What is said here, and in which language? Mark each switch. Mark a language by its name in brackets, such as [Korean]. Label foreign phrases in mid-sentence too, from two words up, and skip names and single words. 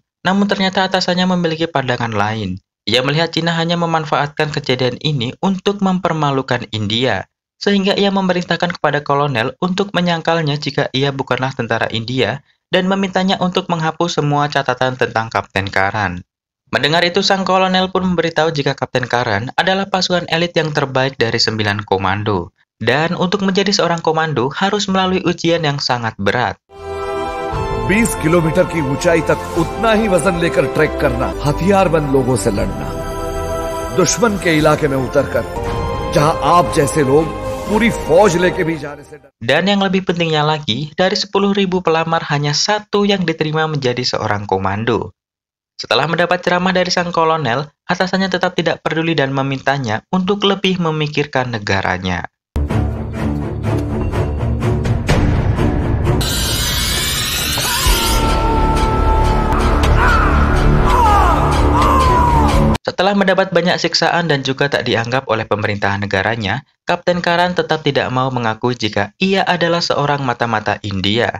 [Indonesian] Namun ternyata atasannya memiliki pandangan lain. Ia melihat Cina hanya memanfaatkan kejadian ini untuk mempermalukan India, sehingga ia memerintahkan kepada kolonel untuk menyangkalnya jika ia bukanlah tentara India dan memintanya untuk menghapus semua catatan tentang Kapten Karan. Mendengar itu, sang kolonel pun memberitahu jika Kapten Karan adalah pasukan elit yang terbaik dari 9 komando. Dan untuk menjadi seorang komando harus melalui ujian yang sangat berat. [Hindi] 20 किलोमीटर की ऊंचाई तक उतना ही वजन लेकर ट्रैक करना, हथियारबंद लोगों से लड़ना, दुश्मन के इलाके में उतरकर जहां आप जैसे लोग पूरी फौज लेके भी जाने से डर. [Indonesian] Dan yang lebih pentingnya lagi, dari 10.000 pelamar hanya satu yang diterima menjadi seorang komando. Setelah mendapat ceramah dari sang kolonel, atasannya tetap tidak peduli dan memintanya untuk lebih memikirkan negaranya. Setelah mendapat banyak siksaan dan juga tak dianggap oleh pemerintahan negaranya, Kapten Karan tetap tidak mau mengakui jika ia adalah seorang mata-mata India.